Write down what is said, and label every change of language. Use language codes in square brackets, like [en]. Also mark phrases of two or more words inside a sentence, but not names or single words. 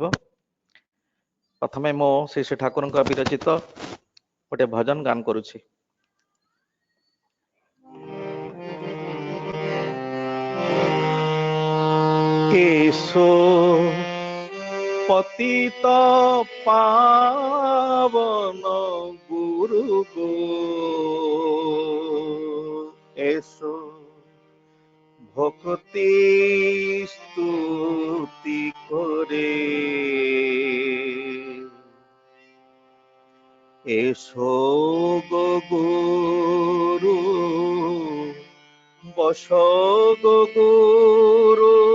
[or] ପ୍ରଥମେ ମୁଁ ଶ୍ରୀ ଶ୍ରୀ ଠାକୁରଙ୍କ ବିରଚିତ ଗୋଟେ ଭଜନ ଗାନ କରୁଛି। [bn] এসো পতিত পাবন গুরু গো এসো ভক্তি স্তুতি করে এসো গো গুরু বস গো গুরু